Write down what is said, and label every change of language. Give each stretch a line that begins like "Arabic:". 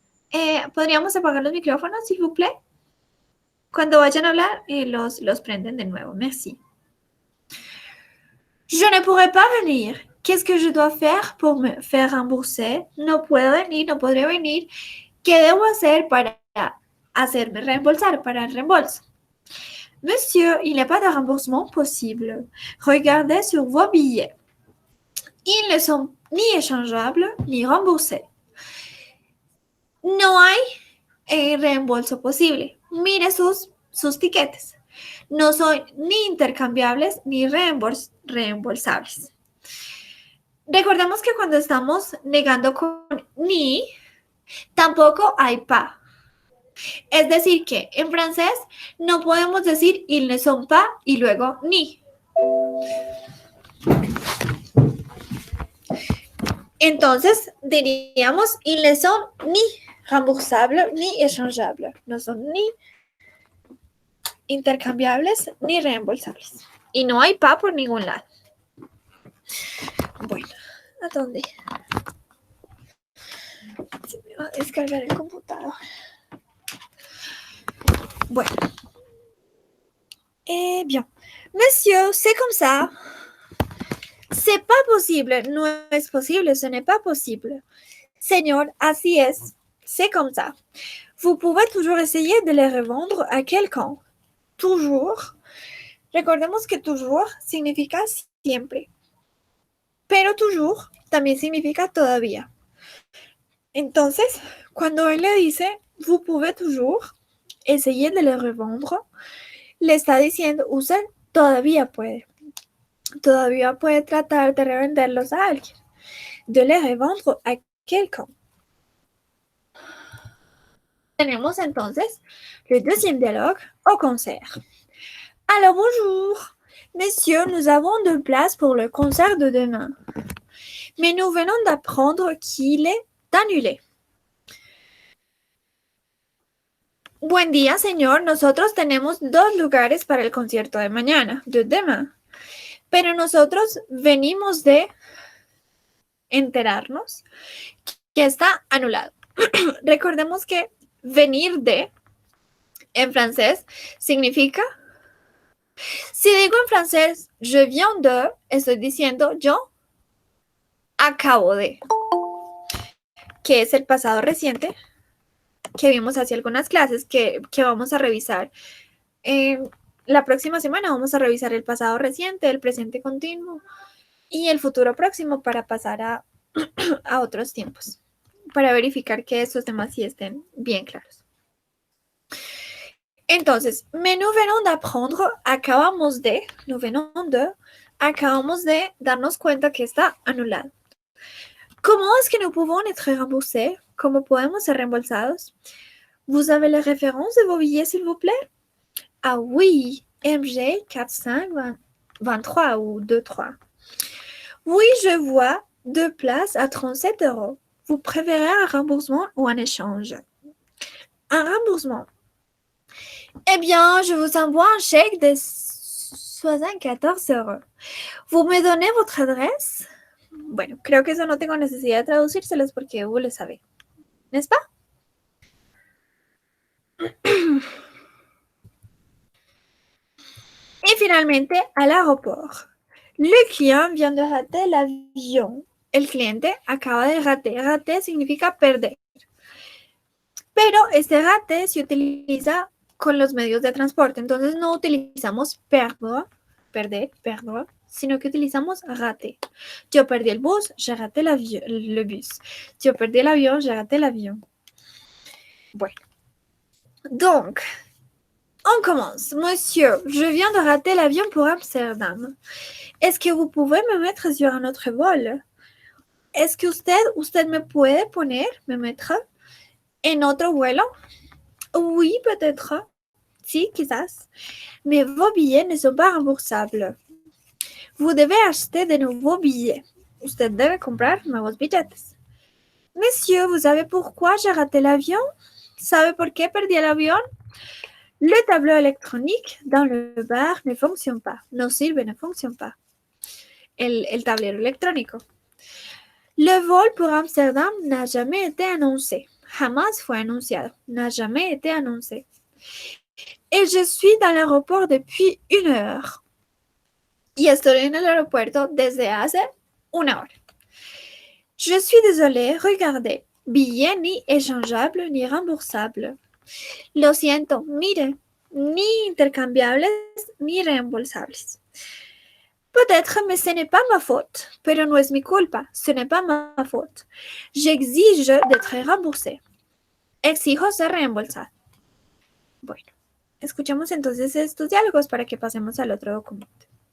Spanish: ¿Qué ¿Podríamos apagar los micrófonos,
French: s'il vous plaît?
Spanish: Cuando vayan a hablar, los prenden de nuevo.
French: Merci. Je ne pourrai pas venir. Qu'est-ce que je dois faire pour me faire rembourser?
Spanish: No puedo venir, no podré venir. ¿Qué debo hacer para hacerme reembolsar, para el reembolso?
French: Monsieur, il n'y a pas de remboursement possible. Regardez sur vos billets. Ils ne sont ni échangeables ni remboursés.
Spanish: No hay reembolso posible. Mire sus tiquetes. No son ni intercambiables ni reembolsables. Recordemos que cuando estamos negando con ni, tampoco hay pas. Es decir que en francés no podemos decir
French: ils ne sont pas
Spanish: y luego ni. Entonces diríamos
French: ils ne sont ni remboursables ni échangeables.
Spanish: No son ni intercambiables ni reembolsables. Y no hay pas por ningún lado. Bueno, ¿a dónde? Se me va a descargar el computador. Bueno.
French: Eh bien. Monsieur, c'est comme ça. C'est pas possible.
Spanish: No es posible.
French: Ce n'est pas possible.
Spanish: Señor, así es.
French: C'est comme ça. Vous pouvez toujours essayer de les revendre à quelqu'un.
Spanish: Toujours. Recordemos que toujours significa siempre. Pero toujours también significa todavía. Entonces, cuando él le dice,
French: vous pouvez toujours essayer de le revendre,
Spanish: le está diciendo, usted todavía puede. Todavía puede tratar de revenderlos a alguien.
French: De le revendre a quelqu'un.
Spanish: Tenemos entonces
French: le deuxième dialogue au concert. Alors, bonjour. Messieurs, nous avons 2 places pour le concert de demain. Mais nous venons d'apprendre qu'il est annulé.
Spanish: Buen día, señor. Nosotros tenemos 2 lugares para el concierto de mañana,
French: de demain.
Spanish: Pero nosotros venimos de enterarnos que está anulado. Recordemos que venir de, en francés, significa, si digo en francés,
French: je viens de,
Spanish: estoy diciendo yo acabo de, que es el pasado reciente que vimos hace algunas clases que vamos a revisar. La próxima semana vamos a revisar el pasado reciente, el presente continuo y el futuro próximo para pasar a otros tiempos, para verificar que estos temas sí estén bien claros. Entonces,
French: mais nous venons d'apprendre,
Spanish: acabamos de darnos cuenta que está anulado. ¿Cómo es que
French: nous pouvons être remboursés?
Spanish: ¿Cómo podemos ser reembolsados?
French: Vous avez les références de vos billets, s'il vous plaît? Ah oui, MG 4523 ou 23. Oui, je vois 2 places à 37 €. Vous préférez un remboursement ou un échange? Un remboursement. Eh bien, je vous envoie un chèque de 74 €. ¿Vous me donnez votre adresse?
Spanish: Bueno, creo que eso no tengo necesidad de traducírselos porque
French: vous le savez. ¿N'est-ce pas? Et finalement, à l'aéroport. Le client vient de rater l'avion.
Spanish: El cliente acaba de rater. Rater significa perder. Pero este rate se utiliza con los medios de transporte. Entonces no utilizamos perdre, perder, perdre, sino que utilizamos rater. Yo perdí el bus,
French: j'ai raté le bus.
Spanish: Yo perdí el avión,
French: j'ai raté l'avion.
Spanish: Bueno.
French: Donc, on commence. Monsieur, je viens de rater l'avion pour Amsterdam. Est-ce que vous pouvez me mettre sur un autre vol? Est-ce que
Spanish: usted me puede poner, me mettre en otro vuelo?
French: Oui, peut-être.
Spanish: Sí, quizás.
French: Mais vos billets ne sont pas remboursables. Vous devez acheter de nouveaux billets.
Spanish: Usted debe comprar nuevos billetes.
French: Monsieur, vous savez pourquoi j'ai raté l'avion?
Spanish: ¿Sabe por qué perdí el avión?
French: Le tableau électronique dans le bar ne fonctionne pas.
Spanish: No sirve,
French: ne fonctionne pas.
Spanish: El tablero electrónico.
French: Le vol pour Amsterdam n'a jamais été annoncé.
Spanish: Jamás fue anunciado.
French: N'a jamais été annoncé. Et je suis dans l'aéroport depuis 1 heure.
Spanish: Y estoy en el aeropuerto desde hace 1 hora.
French: Je suis désolé, regardez. Billet ni échangeable ni remboursable.
Spanish: Lo siento, mire, ni intercambiables ni reembolsables.
French: Peut-être, mais ce n'est pas ma faute.
Spanish: Pero no es mi culpa.
French: Ce n'est pas ma faute. J'exige d'être remboursé.
Spanish: Exijo ser reembolsado. Bueno, escuchemos entonces estos diálogos para que pasemos al otro documento.